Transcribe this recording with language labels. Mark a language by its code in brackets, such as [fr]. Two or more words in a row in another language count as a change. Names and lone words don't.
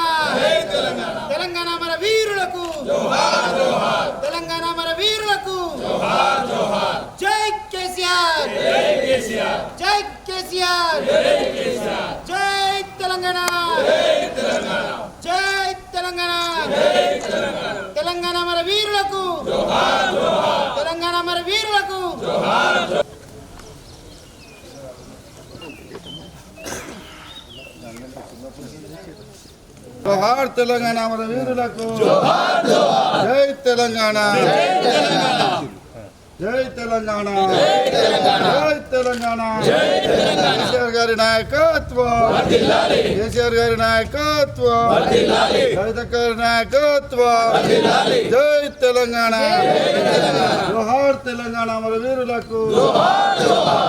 [te] జై తెలంగాణ। तेलंगाना మన వీరులకు జోహార్ జోహార్। తెలంగాణ మన వీరులకు జోహార్ జోహార్। జై కేసీఆర్। జై కేసీఆర్। జై కేసీఆర్। జై కేసీఆర్। జై తెలంగాణ। జై తెలంగాణ। జై తెలంగాణ। జై తెలంగాణ। తెలంగాణ మన వీరులకు జోహార్ జోహార్। తెలంగాణ మన వీరులకు జోహార్ జోహార్। జోహార్ తెలంగాణ మన వీరులకు జోహార్ జోహార్। జై తెలంగాణ। జై తెలంగాణ। జై తెలంగాణ। జై తెలంగాణ। జై తెలంగాణ। జై తెలంగాణ। కేసీఆర్ గారి నాయకత్వం వర్ధిల్లాలి। కేసీఆర్ గారి నాయకత్వం వర్ధిల్లాలి। కవిత గారి నాయకత్వం వర్ధిల్లాలి। జై తెలంగాణ। జై తెలంగాణ। జోహార్ తెలంగాణ మన వీరులకు జోహార్ జోహార్।